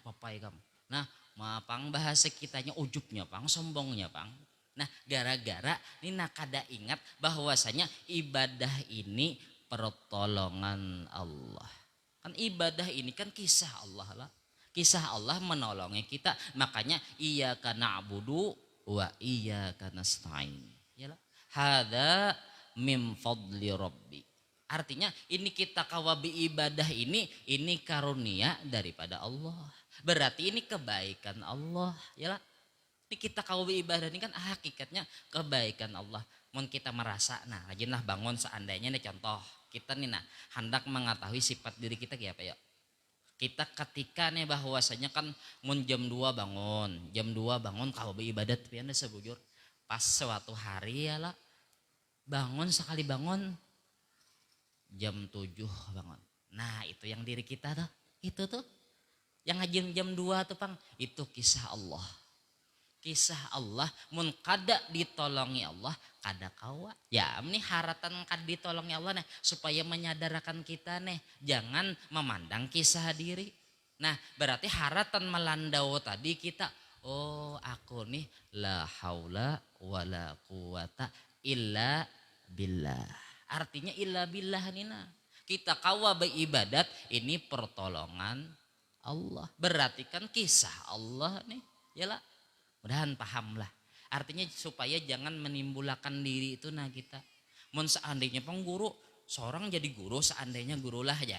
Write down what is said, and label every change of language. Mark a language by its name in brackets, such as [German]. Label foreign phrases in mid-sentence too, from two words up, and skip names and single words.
[Banjar] apa-apa ya kamu nah mapang bahasa kitanya ujubnya pang sombongnya pang nah gara-gara ini nak kada ingat bahwasanya ibadah ini pertolongan Allah kan ibadah ini kan kisah Allah lah kisah Allah menolongi kita makanya [Arabic] إياك نعبد وإياك نستعين [Banjar] ya lah [Arabic] هذا من فضل ربي. [Banjar] Artinya ini kita kawabi ibadah ini karunia daripada Allah. Berarti ini kebaikan Allah, ya lah. Ini kita kawabi ibadah ini kan hakikatnya kebaikan Allah. Mun kita merasa, nah rajinlah bangun seandainya nih contoh kita nih nah hendak mengetahui sifat diri kita kayak apa ya. Kita ketika nih bahwasanya kan mun jam 2 bangun kawabi ibadat pian sebujur. Pas suatu hari ya lah bangun sekali bangun jam 7 bangun. Nah itu yang diri kita tuh. Itu tuh. Yang ngajin jam 2 tuh pang. Itu kisah Allah. Kisah Allah. Mun kada ditolongi Allah. Kada kawa. Ya ini haratan kada ditolongi Allah nih. Supaya menyadarkan kita nih. Jangan memandang kisah diri. Nah berarti haratan melandau tadi kita. Oh aku nih [Arabic] لا حول ولا قوة إلا بالله. [Banjar] Artinya [Arabic] إلا بالله [Banjar] nina. Kita kawa beribadat ini pertolongan Allah. Berarti kan kisah Allah nih. Yalah. Mudahan paham lah. Artinya supaya jangan menimbulkan diri itu nah kita. Mun seandainya pengguru seorang jadi guru seandainya guru lah aja.